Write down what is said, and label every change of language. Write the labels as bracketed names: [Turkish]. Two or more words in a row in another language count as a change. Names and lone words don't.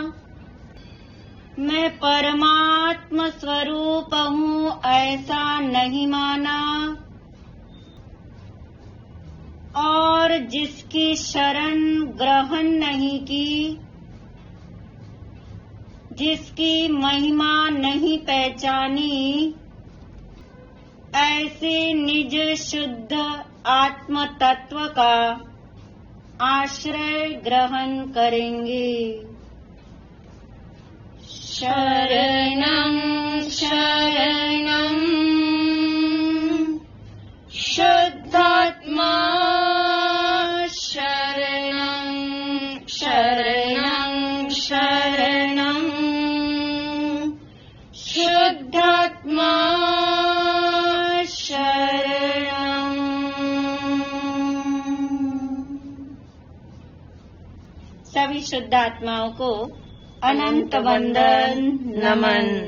[Hindi] मैं परमात्म स्वरूप हूँ ऐसा नहीं माना और जिसकी शरण ग्रहण नहीं की जिसकी महिमा नहीं पहचानी ऐसे निज शुद्ध आत्म तत्व का आश्रय ग्रहण करेंगे। [Sanskrit] शरणं शरणं शुद्धात्मा शरणं शरणं शरणं शुद्धात्मा [Hindi] सभी शुद्ध आत्माओं को अनंत वंदन नमन।